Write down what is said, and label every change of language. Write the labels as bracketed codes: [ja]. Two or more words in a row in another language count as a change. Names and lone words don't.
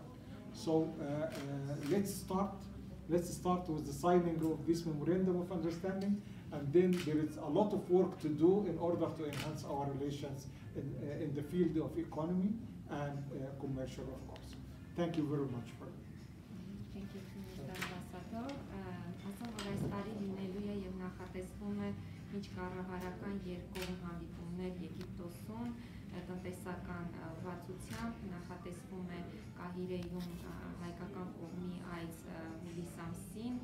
[en] So let's start with the signing of this memorandum of understanding, and then there is a lot of work to do in order to enhance our relations in the field of economy and commercial, of course. Thank you very much for it. Thank you, Mr. Ambassador. [hy] Ասում որ այս տարի լինելու է եւ նախատեսվում է միջկառավարական երկկողմ հանդիպումներ Եգիպտոսում տնտեսական ուղղվածությամբ, նախատեսվում է Կահիրեյում հայկական կողմի այս հուլիս ամսին,